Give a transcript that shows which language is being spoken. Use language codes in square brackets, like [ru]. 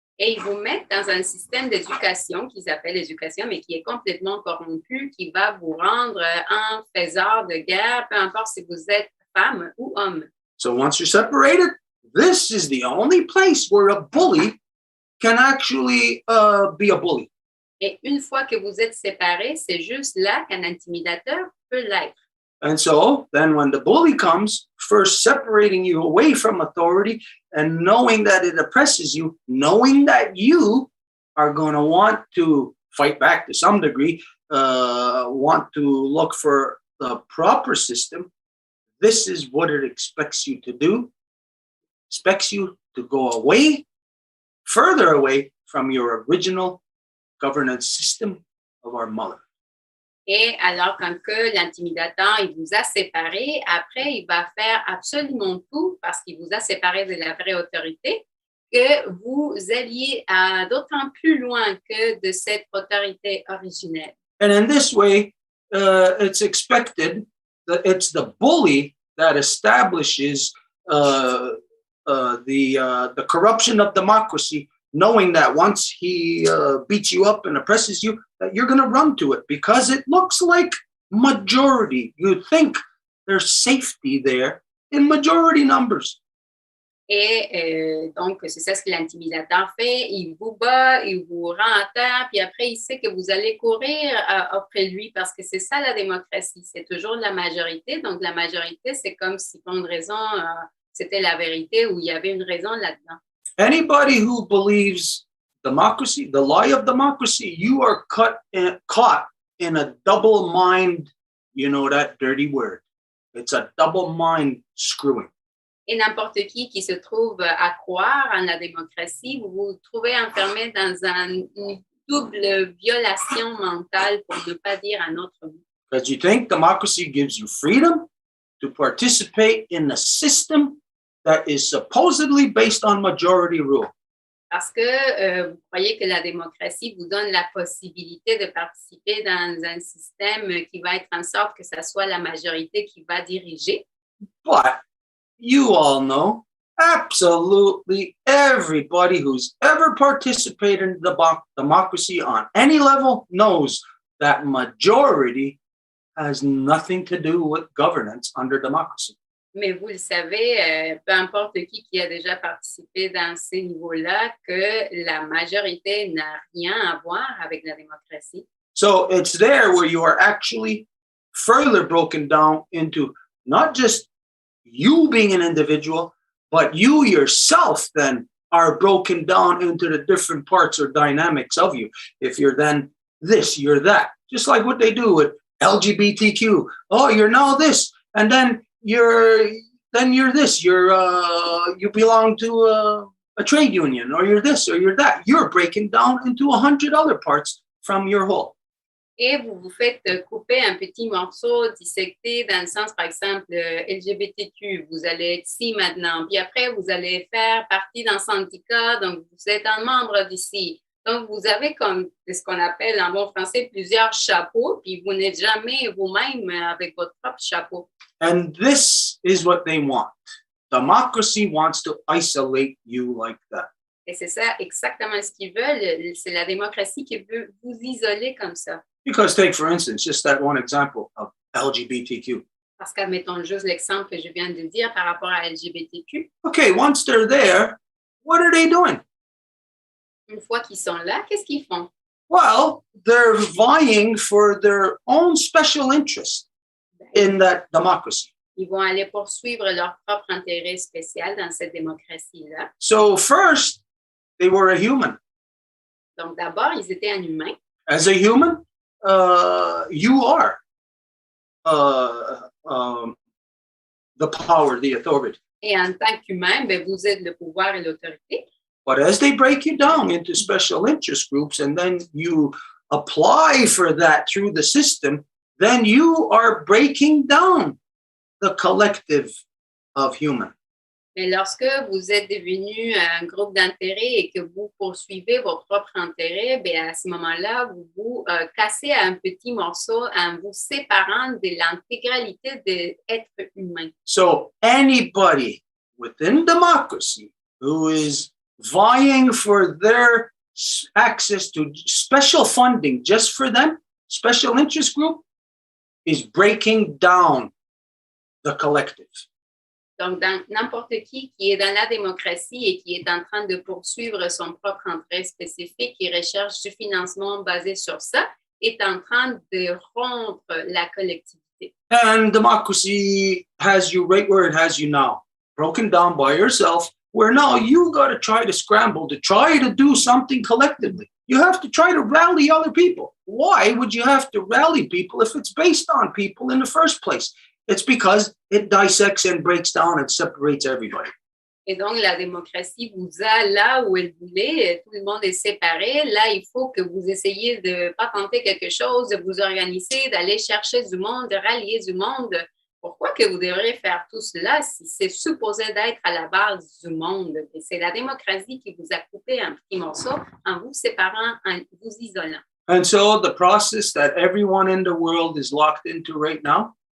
[fr] Et ils vous mettent dans un système d'éducation qu'ils appellent l'éducation, mais qui est complètement corrompu, qui va vous rendre un faiseur de guerre, peu importe si vous êtes femme ou homme. [en] So once you're separated, this is the only place where a bully can actually be a bully. [fr] Et une fois que vous êtes séparés, c'est juste là qu'un intimidateur peut l'être. [en] And so then when the bully comes, first separating you away from authority and knowing that it oppresses you, knowing that you are going to want to fight back to some degree, want to look for the proper system, this is what it expects you to do. Expects you to go away, further away from your original governance system of our mother. [fr] Et alors, quand que l'intimidateur, il vous a séparé, après, il va faire absolument tout, parce qu'il vous a séparé de la vraie autorité, que vous alliez d'autant plus loin que de cette autorité originelle. [en] And in this way, it's expected that it's the bully that establishes the corruption of democracy, knowing that once he beats you up and oppresses you, that you're going to run to it because it looks like majority. You think there's safety there in majority numbers. [fr] Et donc, c'est ça ce que l'intimidateur fait. Il vous bat, il vous rend à terre, puis après, il sait que vous allez courir après lui parce que c'est ça la démocratie. C'est toujours la majorité. Donc, la majorité, c'est comme si pour une raison, c'était la vérité ou il y avait une raison là-dedans. [en] Anybody who believes democracy, the lie of democracy, you are caught in a double mind, you know that dirty word. It's a double mind screwing. [fr] Et n'importe qui se trouve à croire en la démocratie, vous vous trouvez enfermé dans une double violation mentale, pour ne pas dire un autre mot. [en] Because you think democracy gives you freedom to participate in a system that is supposedly based on majority rule. [fr] Parce que vous croyez que la démocratie vous donne la possibilité de participer dans un système qui va être en sorte que ça soit la majorité qui va diriger. [en] But you all know, absolutely everybody who's ever participated in the democracy on any level knows that majority has nothing to do with governance under democracy. [fr] Mais vous le savez, peu importe qui a déjà participé dans ces niveaux-là, que la majorité n'a rien à voir avec la démocratie. [en] So it's there where you are actually further broken down into not just you being an individual, but you yourself then are broken down into the different parts or dynamics of you. If you're then this, you're that. Just like what they do with LGBTQ. Oh, you're now this, and then you're this. You belong to a trade union, or you're this, or you're that. You're breaking down into 100 other parts from your whole. [fr] Et vous vous faites couper un petit morceau, dissecter dans le sens, par exemple, LGBTQ, vous allez être ici maintenant, puis après, vous allez faire partie d'un syndicat, donc vous êtes un membre d'ici. Donc, vous avez comme ce qu'on appelle en bon français plusieurs chapeaux, puis vous n'êtes jamais vous-même avec votre propre chapeau. [en] And this is what they want. Democracy wants to isolate you like that. [fr] Et c'est ça exactement ce qu'ils veulent. C'est la démocratie qui veut vous isoler comme ça. [en] Because take, for instance, just that one example of LGBTQ. [fr] Parce qu'admettons juste l'exemple que je viens de dire par rapport à LGBTQ. [en] Okay, once they're there, what are they doing? [fr] Une fois qu'ils sont là, qu'est-ce qu'ils font? [en] Well, they're vying for their own special interest in that democracy. [fr] Ils vont aller poursuivre leur propre intérêt spécial dans cette démocratie-là. [en] So first, they were a human. [fr] Donc d'abord, ils étaient un humain. [en] As a human, you are the power, the authority. [fr] Et en tant qu'humain, ben, vous êtes le pouvoir et l'autorité. [en] But as they break you down into special interest groups and then you apply for that through the system, then you are breaking down the collective of human. [fr] Mais lorsque vous êtes devenu un groupe d'intérêt et que vous poursuivez vos propres intérêts, bien à ce moment-là, vous vous cassez un petit morceau en vous séparant de l'intégralité de l'être humain. [en] So anybody within democracy who is vying for their access to special funding just for them, special interest group, is breaking down the collective. [fr] Donc, n'importe qui est dans la démocratie et qui est en train de poursuivre son propre intérêt spécifique et recherche du financement basé sur ça, est en train de rompre la collectivité. [en] And democracy has you right where it has you now, broken down by yourself, where now you got to try to scramble to try to do something collectively. You have to try to rally other people. Why would you have to rally people if it's based on people in the first place? It's because it dissects and breaks down and separates everybody. [fr] Et donc, la démocratie vous a là où elle voulait, tout le monde est séparé. Là, il faut que vous essayiez de patenter quelque chose, de vous organiser, d'aller chercher du monde, de rallier du monde. Pourquoi que vous devriez faire tout cela si c'est supposé d'être à la base du monde? Et c'est la démocratie qui vous a coupé un petit morceau en vous séparant, en vous isolant. [en] And so the process that everyone in the world is locked into right now,